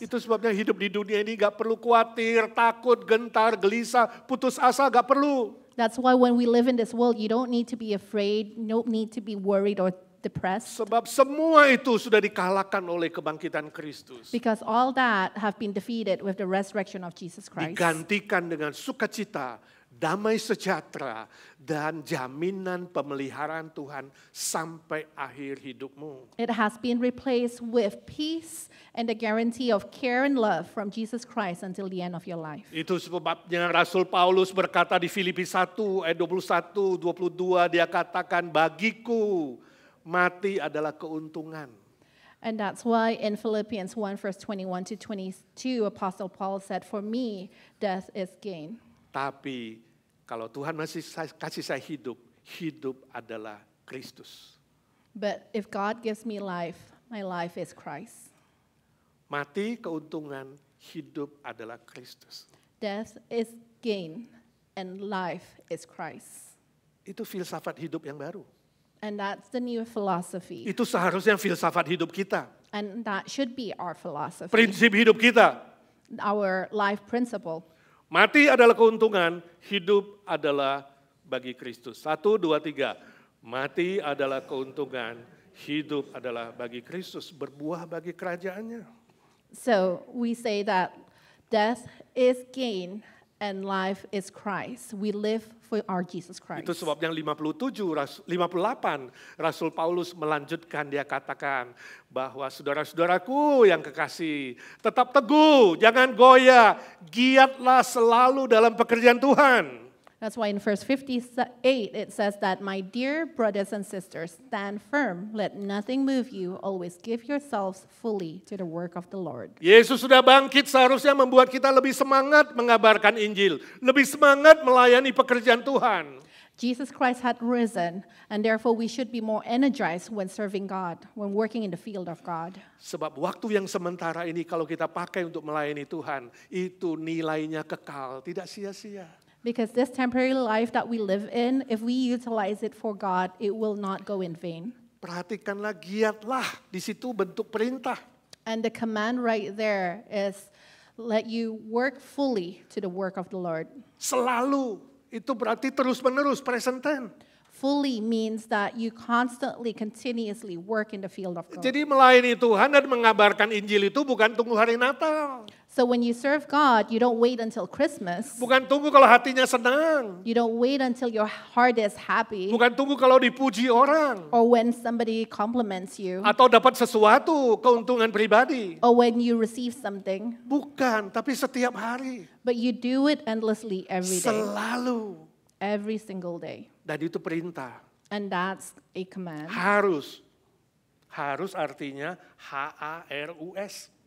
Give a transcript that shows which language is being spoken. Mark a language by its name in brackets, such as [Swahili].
[Indonesian] Itu sebabnya hidup di dunia ini gak perlu khawatir, takut, gentar, gelisah, putus asa, gak perlu. [English] That's why when we live in this world, you don't need to be afraid, you don't need to be worried or depressed. [Indonesian] Sebab semua itu sudah dikalahkan oleh kebangkitan Kristus. [English] Because all that have been defeated with the resurrection of Jesus Christ. [Indonesian] Digantikan dengan sukacita, damai sejahtera, dan jaminan pemeliharaan Tuhan sampai akhir hidupmu. [English] It has been replaced with peace and the guarantee of care and love from Jesus Christ until the end of your life. [Indonesian] Itu sebabnya Rasul Paulus berkata di Filipi 1 ayat 21, 22, dia katakan, bagiku mati adalah keuntungan. [English] And that's why in Philippians 1 verse 21 to 22, Apostle Paul said, for me, death is gain. [Indonesian] Tapi kalau Tuhan masih kasih saya hidup, hidup adalah Kristus. [English] But if God gives me life, my life is Christ. [Indonesian] Mati keuntungan, hidup adalah Kristus. [English] Death is gain and life is Christ. [Indonesian] Itu filsafat hidup yang baru. [English] And that's the new philosophy. [Indonesian] Itu seharusnya filsafat hidup kita. [English] And that should be our philosophy. [Indonesian] Prinsip hidup kita. [English] Our life principle. [Indonesian] Mati adalah keuntungan, hidup adalah bagi Kristus. 1, 2, 3. Mati adalah keuntungan, hidup adalah bagi Kristus. Berbuah bagi kerajaannya. [English] So we say that death is gain and life is Christ. We live for our Jesus Christ. [Indonesian] Itu sebabnya 58 Rasul Paulus melanjutkan, dia katakan bahwa saudara-saudaraku yang kekasih, tetap teguh, jangan goyah, giatlah selalu dalam pekerjaan Tuhan. [English] That's why in verse 58 it says that, my dear brothers and sisters, stand firm, let nothing move you, always give yourselves fully to the work of the Lord. [Indonesian] Yesus sudah bangkit, seharusnya membuat kita lebih semangat mengabarkan Injil, lebih semangat melayani pekerjaan Tuhan. [English] Jesus Christ had risen, and therefore we should be more energized when serving God, when working in the field of God. [Indonesian] Sebab waktu yang sementara ini kalau kita pakai untuk melayani Tuhan, itu nilainya kekal, tidak sia-sia. [English] Because this temporary life that we live in, if we utilize it for God, it will not go in vain. [Indonesian] Perhatikanlah, giatlah, di situ bentuk perintah. [English] And the command right there is, let you work fully to the work of the Lord. [Indonesian] Selalu, itu berarti terus-menerus, [English] present tense. fully means that you constantly, continuously work in the field of God. [Indonesian] Jadi melayani Tuhan dan mengabarkan Injil itu bukan tunggu hari Natal. [English] So when you serve God, you don't wait until Christmas. [Indonesian] Bukan tunggu kalau hatinya senang. [English] You don't wait until your heart is happy [Indonesian] Bukan tunggu kalau dipuji orang. [English] or when somebody compliments you [Indonesian] Atau dapat sesuatu, keuntungan pribadi. [English] or when you receive something. [Indonesian] Bukan, tapi setiap hari. [English] But you do it endlessly every day, [Indonesian] Selalu. [English] every single day. [Indonesian] Dan itu perintah. [English] And that's a command. [Indonesian] Harus. Harus artinya HARUS.